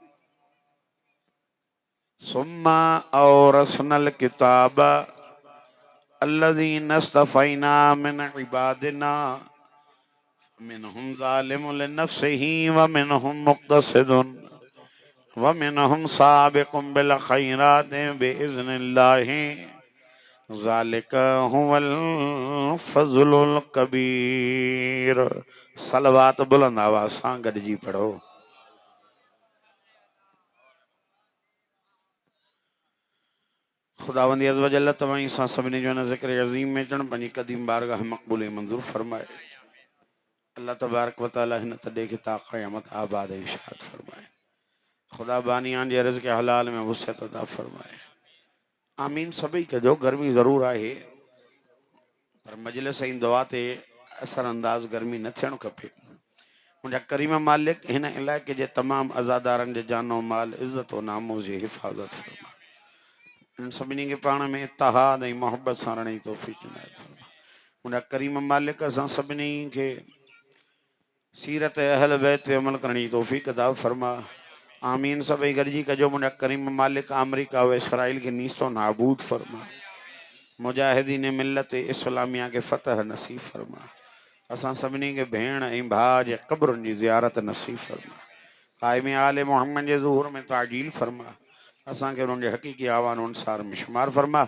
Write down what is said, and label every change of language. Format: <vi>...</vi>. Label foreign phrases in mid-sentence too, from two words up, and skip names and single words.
<ar>ثم أورثنا الكتاب الذين اصطفينا من عبادنا منهم ظالم لنفسه ومنهم مقتصد ومنهم سابق بالخيرات بإذن الله ذلك هو الفضل الكبير.</ar> <sd>सलवात बुलंद आवाज़ सां गॾिजी पढ़ो। खुदावंदी</sd> <ar>عز وجل</ar> <sd>तव्हां सां सभिनी जो हिन ज़िक्र अज़ीम में ॼण पंहिंजी क़दीम बारगाह मक़बूल मंज़ूर फरमाए।</sd> <ar>الله تبارك وتعالى</ar> <sd>हिन तॾे खे ता क़यामत आबाद इशाद फरमाए। खुदा बानियान जे रिज़्क़ हलाल में वुसअत अता फरमाए। आमीन सभई कजो। गर्मी ज़रूर आहे पर मजलिस ऐं दुआ ते असर अंदाज़ गर्मी न थियणु खपे। मुंहिंजा करीम मालिक हिन इलाइक़े जे तमामु अज़ादारनि जे जानो माल इज़्ज़त व नामूस जी हिफ़ाज़त फरमा। इन सभिनी खे पाण में इत्तेहाद ऐं मोहब्बत सां रहण जी तौफ़ीक़ इनायत फरमा। मुंहिंजा करीम मालिक असां सभिनी खे सीरत अहल बैत ते अमल करण जी तौफ़ीक़ अता फरमा। आमीन सभई गॾिजी कजो। मुंहिंजा करीम मालिक अमरीका व इसराइल खे नीस्तो नाबूद फरमा। मुजाहिदीन मिल्लत इस्लामिया के फ़तह नसीब फरमा। असां सभिनी खे भेण ऐं भाउ जे क़ब्रुनि जी ज़ियारत नसीब फरमा। क़ाइम आले मोहम्मद जे ज़ुहूर में ताजील फरमा। असांखे उन्हनि जे हक़ीक़ी आवान अनुसार में शुमार फरमा।</sd>